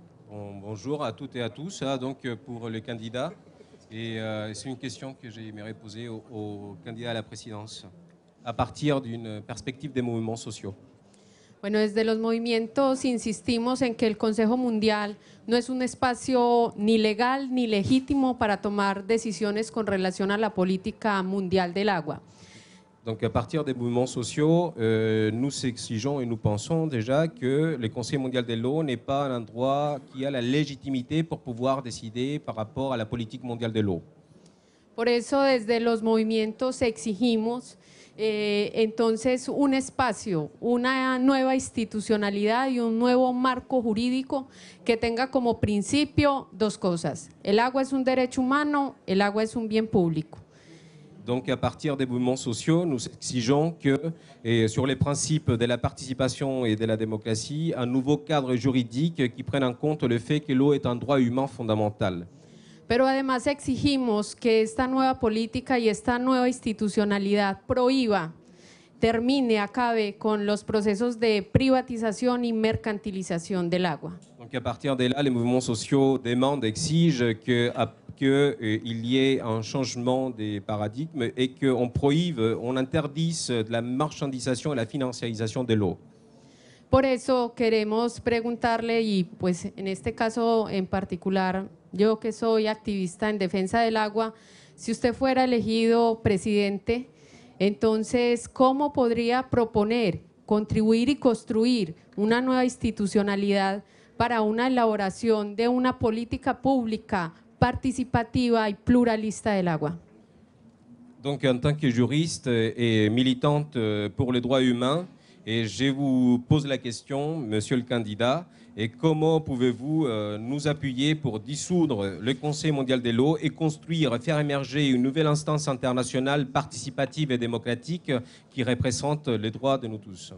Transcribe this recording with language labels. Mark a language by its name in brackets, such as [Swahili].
[French] Bonjour à toutes et à tous. Donc pour le candidat, et c'est une question que j'aimerais poser au candidat à la présidence, a partir d'une perspective des mouvements sociaux. [Spanish] Bueno, desde los movimientos insistimos en que el Consejo Mundial no es un espacio ni legal ni legítimo para tomar decisiones con relación a la política mundial del agua. [French] Donc à partir des mouvements sociaux, nous exigeons et nous pensons déjà que le Conseil mondial de l'eau n'est pas un endroit qui a la légitimité pour pouvoir décider par rapport à la politique mondiale de l'eau. [Spanish] Por eso desde los movimientos exigimos entonces un espacio, una nueva institucionalidad y un nuevo marco jurídico que tenga como principio dos cosas. El agua es un derecho humano, el agua es un bien público. [French] Donc à partir des mouvements sociaux, nous exigeons que, sur les principes de la participation et de la démocratie, un nouveau cadre juridique qui prenne en compte le fait que l'eau est un droit humain fondamental. [Spanish] Pero además exigimos que esta nueva política y esta nueva institucionalidad prohíba, termine, acabe con los procesos de privatización y mercantilización del agua. [French] Donc à partir de là, les mouvements sociaux demandent, exigent qu'il y ait un changement des paradigmes et qu'on prohibe, on interdise de la marchandisation et la financiarisation de l'eau. [Spanish] Por eso queremos preguntarle, y pues en este caso en particular, yo que soy activista en defensa del agua, si usted fuera elegido presidente, entonces, ¿cómo podría proponer, contribuir y construir una nueva institucionalidad para una elaboración de una política pública participativa y pluralista del agua? [French] Donc en tant que juriste et militante pour les droits humains, et je vous pose la question, monsieur le candidat, et comment pouvez-vous nous appuyer pour dissoudre le Conseil mondial de l'eau et construire, faire émerger une nouvelle instance internationale participative et démocratique qui représente les droits de nous tous?